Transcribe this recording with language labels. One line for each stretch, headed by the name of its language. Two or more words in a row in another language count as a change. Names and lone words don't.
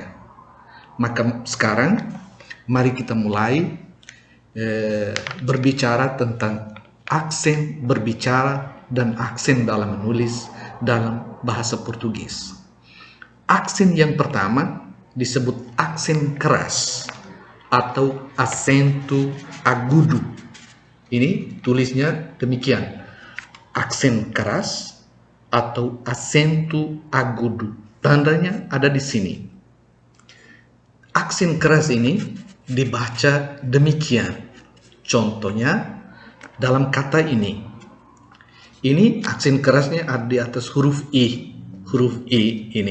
Indonesian: Maka sekarang mari kita mulai berbicara tentang aksen berbicara dan aksen dalam menulis dalam bahasa Portugis. Aksen yang pertama disebut aksen keras atau
Portuguese: acento agudo.
Indonesian: Ini tulisnya demikian, aksen keras atau
Portuguese: acento agudo.
Indonesian: Tandanya ada di sini. Aksen keras ini dibaca demikian. Contohnya dalam kata ini. Ini aksen kerasnya ada di atas huruf I. Huruf I ini.